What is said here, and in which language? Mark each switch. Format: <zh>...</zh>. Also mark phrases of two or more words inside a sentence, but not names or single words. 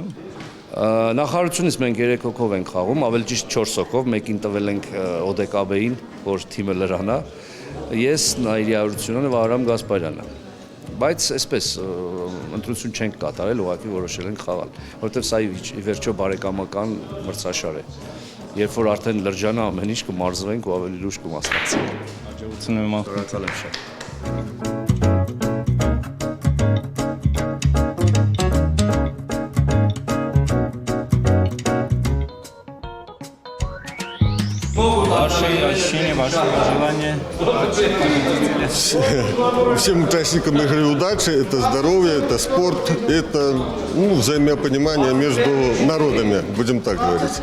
<hy>Նախարարությունից մենք 3 հոգով ենք խաղում, ավելի ճիշտ 4 հոգով, մեկին տվել ենք ՕԴԿԲ-ին, որ թիմը լրանա, ես Նաիրի Արությունյանը, Վահրամ Գասպարյանը։ Բայց այսպես ընտրություն չենք կատարել, ուղղակի որոշել ենք խաղալ, որովհետև սա ի վերջո բարեկամական մրցաշար է։ Երբ որ արդեն լրջանա ամեն ինչ կմարզվենք ու ավելի լուրջ կմասնակցենք։ Հաջողություն եմ մաղթում։ Շնորհակալ եմ շատ։</hy> <ru>Ваше пожелание. Всем участникам игры удачи, это здоровье, это спорт, это взаимопонимание между народами, будем так говорить.</ru>